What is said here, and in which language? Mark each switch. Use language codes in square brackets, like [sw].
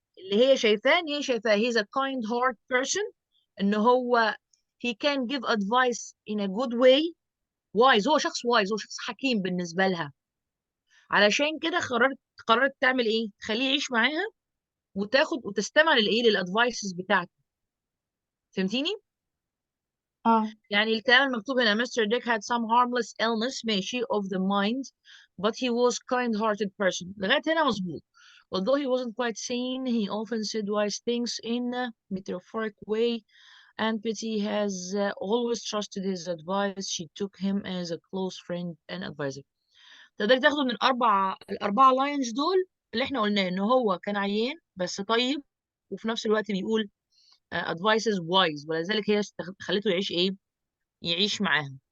[ar] اللي هي شايفاه ان هي شايفاه [en] he's a kind heart person، [ar] ان هو [en] he can give advice in a good way. [ar] wise، هو شخص wise، هو شخص حكيم بالنسبة لها. علشان كده قررت تعمل ايه؟ تخليه يعيش معاها وتاخد وتستمع للايه، للادفايسز بتاعته. فهمتيني؟ اه يعني الكلام المكتوب هنا Mr. [en] Dick had some harmless illness [ar] ماشي [en] of the mind but he was kind-hearted person. [ar] لغاية هنا مظبوط. [en] Although he wasn't quite sane, he often said wise things in a metaphoric way, and Betty has always trusted his advice. She took him as a close friend and advisor. [ar] تقدري تاخده من الأربعة لاينز دول اللي احنا قلناه إن هو كان عيان بس طيب، وفي نفس الوقت بيقول [en] advices wise، [ar] ولذلك هي خلته يعيش ايه؟ يعيش معاها.